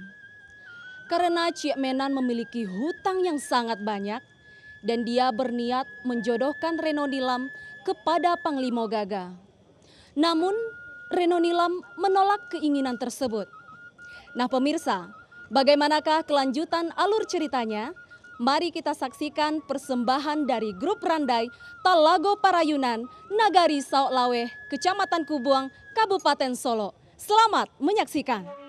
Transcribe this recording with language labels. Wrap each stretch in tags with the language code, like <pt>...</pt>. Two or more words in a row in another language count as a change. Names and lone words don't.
<id>Karena Ciek Menan memiliki hutang yang sangat banyak dan dia berniat menjodohkan Reno Nilam kepada Panglima Gaga. Namun Reno Nilam menolak keinginan tersebut. Nah pemirsa, bagaimanakah kelanjutan alur ceritanya? Mari kita saksikan persembahan dari grup Randai Talago Parayunan, Nagari Saok Lawe, Kecamatan Kubuang, Kabupaten Solo. Selamat menyaksikan.</id>